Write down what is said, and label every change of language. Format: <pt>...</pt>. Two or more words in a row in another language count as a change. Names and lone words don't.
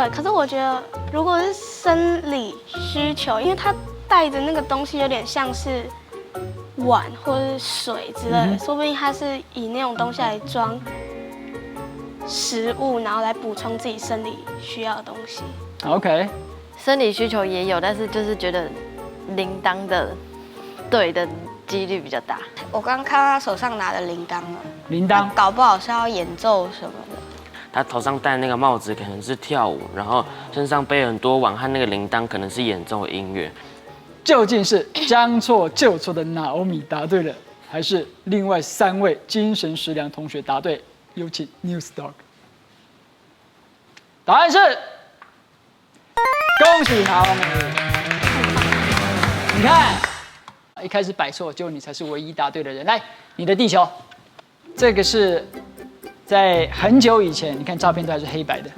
<zh>對，可是我覺得如果是生理需求，因為它帶着那個東西有點像是碗或者是水之類的，說不定它是以那種東西來裝食物，然後來補充自己生理需要的東西。 OK，生理需求也有，但是就是覺得鈴鐺的對的幾率比較大。我剛看到他手上拿的鈴鐺了，鈴鐺搞不好是要演奏什麼的。他頭上戴那個帽子可能是跳舞，然後身上背很多碗和那個鈴鐺可能是演奏音樂。究竟是將錯就錯的Naomi答對了，還是另外3位精神食糧同學答對？有請 New Stock。答案是，恭喜Naomi。你看，一開始擺錯，就你才是唯一答對的人。來，你的地球，這個是在很久以前，你看照片都還是黑白的。</zh>